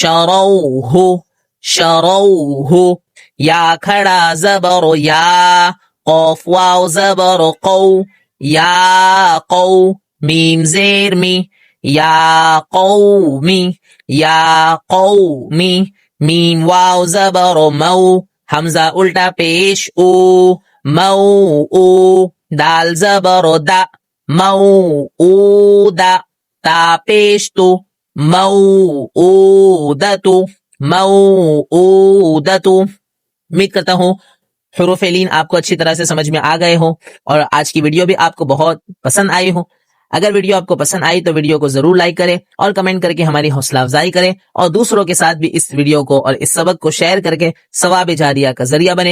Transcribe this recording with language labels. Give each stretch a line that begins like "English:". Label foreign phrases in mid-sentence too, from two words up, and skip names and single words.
Urdu: شرو ہو، شرو ہو، یا کھڑا زبر یا، قاف واو زبر قو یا قو میم زیر می یا قومی یا قومی میم واو زبر مو حمزہ الٹا پیش او مو او دال زبر دا مو او دا تا پیش تو مو او دتو مو او دتو. امید کرتا ہوں حروف لین آپ کو اچھی طرح سے سمجھ میں آ گئے ہوں اور آج کی ویڈیو بھی آپ کو بہت پسند آئی ہو. اگر ویڈیو آپ کو پسند آئی تو ویڈیو کو ضرور لائک کریں اور کمنٹ کر کے ہماری حوصلہ افزائی کریں اور دوسروں کے ساتھ بھی اس ویڈیو کو اور اس سبق کو شیئر کر کے ثواب جاریہ کا ذریعہ بنے.